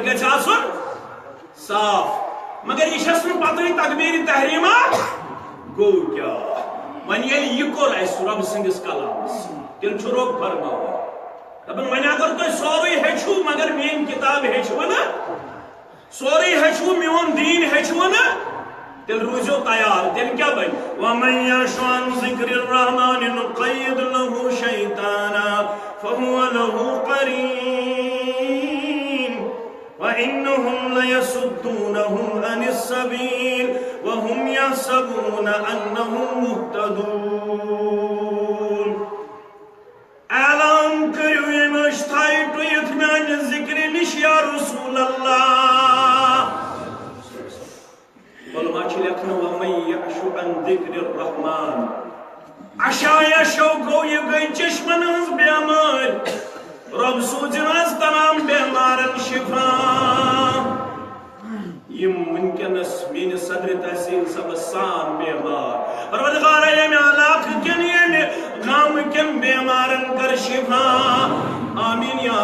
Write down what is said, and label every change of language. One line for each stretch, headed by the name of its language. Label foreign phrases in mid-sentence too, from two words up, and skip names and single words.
Kashmiri: گژھِ آسُن صاف مگر یہ چھس نہٕ پتہٕ تکبیٖرِ تحریٖما گوٚو کیٛاہ وۄنۍ ییٚلہِ یہِ کوٚر اَسہِ رۄبہٕ سٕنٛدِس کلامس تیٚلہِ چھُ رۄب فرماوان دپان وۄنۍ اگر تُہۍ سورُے ہیٚچھِو مگر میٛٲنۍ کِتاب ہیٚچھِوٕ نہٕ سورُے ہیٚچھِوٕ میون دیٖن ہیٚچھِوٕ نہٕ تیٚلہِ روٗزِو تیار تیٚلہِ کیٛاہ بنہِ
Arabic: وَمَن یَعْشُ عَن ذِکْرِ الرَّحْمَٰنِ نُقَيِّضْ لَهُ شَیْطَانًا فَهُوَ لَهُ قَرِینٌ وَإِنَّهُمْ لَيَصُدُّونَهُمْ عَنِ السَّبِيلِ وَهُمْ يَحْسَبُونَ أَنَّهُمْ مُهْتَدُونَ
Kashmiri: اعلان کٔرِو ییٚمۍ أسۍ تھایہِ ٹُوِتھ میانہِ ذِکرِ نِش یا رسول اللہ علماء چھِ لیکھان
Arabic: وَمَن یَعْشُ عَن ذِکْرِ الرَّحْمَٰنِ
Kashmiri: عشایشو گوٚو یہِ گٔے چشمن ہٕنٛز بٮ۪مٲرۍ رۄب سوٗزِن حظ تمام بٮ۪مارن شِفا یِم وٕنکٮ۪نس میٲنِس صدرِ تحصیٖل صٲبس سان بٮ۪مار پروردگارا ییٚمہِ علاقہٕ کٮ۪ن ییٚمہِ گامہٕ کٮ۪ن بٮ۪مارن کر شِفا آمیٖن یا